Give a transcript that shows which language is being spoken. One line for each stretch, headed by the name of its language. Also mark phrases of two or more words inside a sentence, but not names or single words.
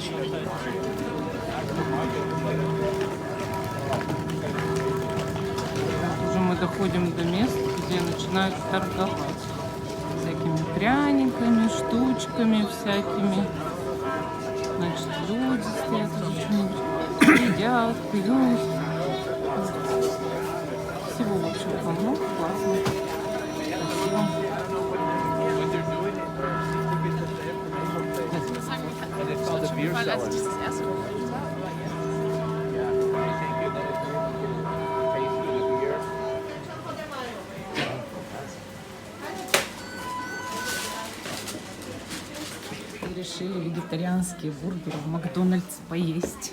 Russian: Уже мы доходим до мест, где начинают торговать всякими пряниками, штучками всякими. Значит, люди стоят уже что-нибудь едят, пьют. Всего, в общем, полно, классно, красиво.
German: Weil als ich das erste Mal
Russian: Решили вегетарианские бургеры в Макдональдс поесть.